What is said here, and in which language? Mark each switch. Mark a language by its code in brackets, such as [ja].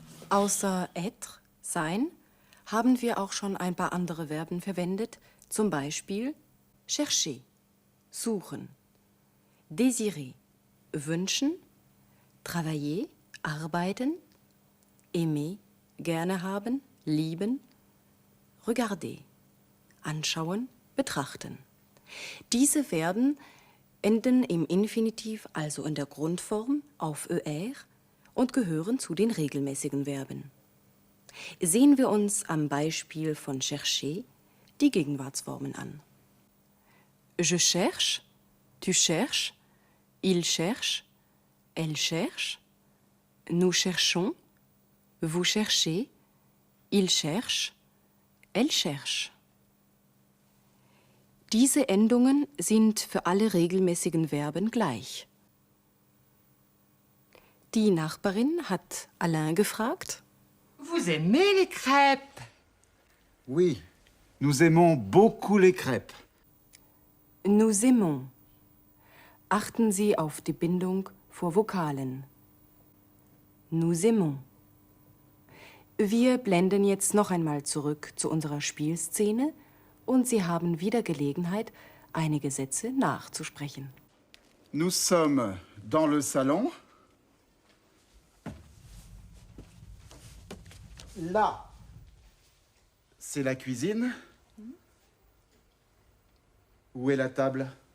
[de] Außer être, sein, haben wir auch schon ein paar andere Verben verwendet, zum Beispiel chercher, suchen, désirer, wünschen, travailler, arbeiten, aimer, gerne haben, lieben, regarder, anschauen, betrachten. Diese Verben enden im Infinitiv, also in der Grundform, auf ER und gehören zu den regelmäßigen Verben. Sehen wir uns am Beispiel von chercher die Gegenwartsformen an. [fr] Je cherche, tu cherches, il cherche, elle cherche, nous cherchons, vous cherchez, il cherche, elle cherche. [de] Diese Endungen sind für alle regelmäßigen Verben gleich. Die Nachbarin hat Alain gefragt. [fr] Vous aimez les crêpes? Oui, nous aimons beaucoup les crêpes. Nous aimons. [de] Achten Sie auf die Bindung vor Vokalen. [fr] Nous aimons. [de] Wir blenden jetzt noch einmal zurück zu unserer Spielszene und Sie haben wieder Gelegenheit, einige Sätze nachzusprechen. [fr] Nous sommes dans le salon. Là, c'est la cuisine. Où est la table?